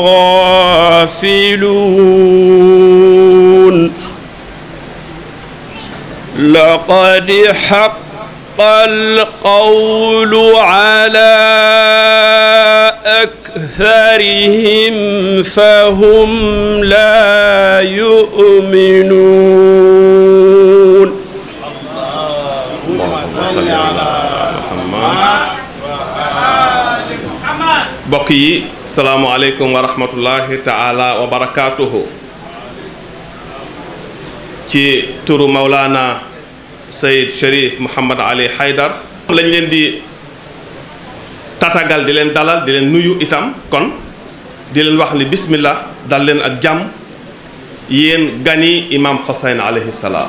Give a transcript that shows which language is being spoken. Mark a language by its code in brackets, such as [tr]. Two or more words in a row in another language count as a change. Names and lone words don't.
[ar] غافلون لقد حق القول على أكثرهم فهم لا يؤمنون. اللهم صل على محمد. [wo] mbokk yi [ar] سلام عليكم ورحمة الله تعالى وبركاته. [wo] ci turu Maulana Seyd Cherif Mouhamad Ali Haydar lañ leen di tatagal di leen dalal di leen nuyu itam kon di leen wax ni bismillah dal leen ak jàmm yéen gani imam Hussein [ar] عليه السلام.